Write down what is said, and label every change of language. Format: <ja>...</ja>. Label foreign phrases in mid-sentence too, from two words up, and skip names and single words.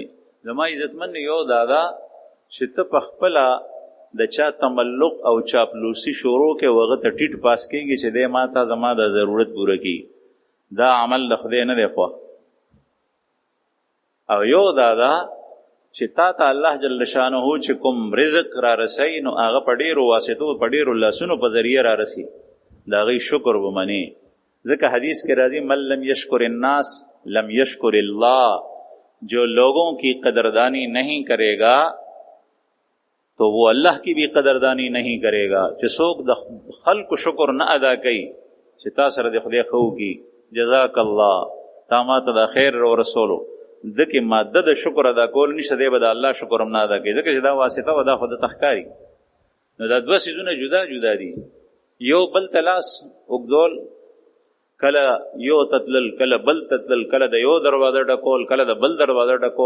<ps>زما عزتمن یو دادا چې ته په خپله د چا تملق او چاپلوسي شروع کې هغه ته ټیټ پاس کېږي چې دی ما ته زما د ضرورت پوره کړي، دا عمل د خدای نه دی خوښ. او یو دادا چې تا ته الله جل شانه چې کوم رزق را رسوي نو هغه په ډېرو واسطو په ډېرو لاسونو په ذریعه را رسي، د هغې شکر ومني.</ps> <ur>ذکر حدیث کے راضی</ur> <ar>من لم یشکر الناس لم یشکر اللہ،</ar> <ur>جو لوگوں کی قدردانی نہیں کرے گا تو وہ اللہ کی بھی قدردانی نہیں کرے گا.</ur> <ps>چې څوک د خلق شکر نه ادا کوي چې تا سره د خدای خو کی</ps> <ar>جزاک الله</ar> <ps>تا ما ته د خیر او رسولو دکې ماده د شکر ادا کول نشته، دی به د الله شکر هم نه ادا کوي ځکه چې دا واسطه و دا خو د تخکاري. نو دا دوه څیزونه جدا جدا دي، یو بل تلاس اوږدول، کله یو تتلل کله بل تتلل، کله د یو دروازه ډکول کله د بل دروازه ډکول.</ps>